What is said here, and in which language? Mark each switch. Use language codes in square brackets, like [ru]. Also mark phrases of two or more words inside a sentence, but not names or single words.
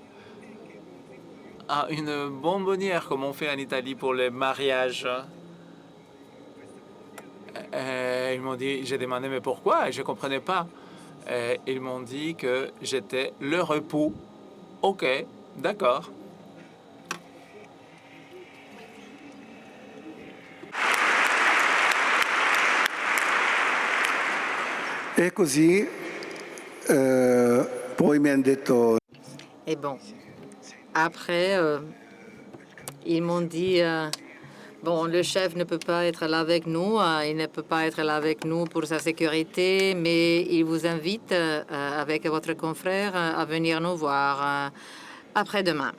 [fr] Une bonbonnière comme on fait en Italie pour les mariages. Ils m'ont dit, j'ai demandé mais pourquoi? Et je ne comprenais pas. Ils m'ont dit que j'étais leur époux. OK, d'accord. [it] E così poi mi hanno detto. [fr] Et bon, après, ils m'ont dit, bon, le chef ne peut pas être là avec nous, il ne peut pas être là avec nous pour sa sécurité, mais il vous invite avec votre confrère à venir nous voir après-demain.